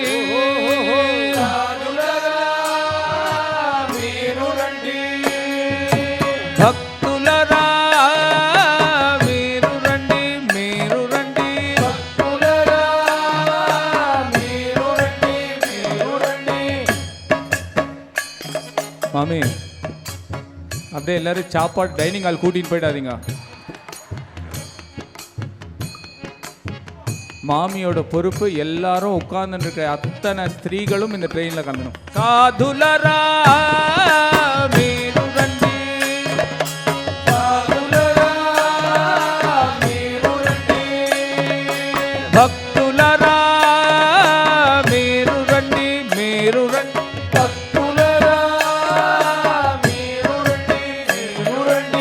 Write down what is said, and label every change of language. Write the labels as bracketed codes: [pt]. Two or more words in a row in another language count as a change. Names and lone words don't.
[te] సాధులరా మీరు రండి, భక్తులరా మీరు రండి, మీరు రండి, భక్తులరా మీరు రండి, మీరు రండి. [ta] மாமி அப்படியே எல்லாரும் சாப்பாடு [en] dining hall [ta] கூட்டின்னு போயிடாதீங்க. மாமியோட பொறுப்பு எல்லாரும் உட்கார்ந்து இருக்க அத்தனை ஸ்திரீகளும் இந்த ட்ரெயின்ல கலந்தணும். [te] சாதுலரா మీరు రండి, సాధులరా మీరు రండి, భక్తులరా మీరు రండి, మీరు రండి, భక్తులరా మీరు రండి, మీరు రండి.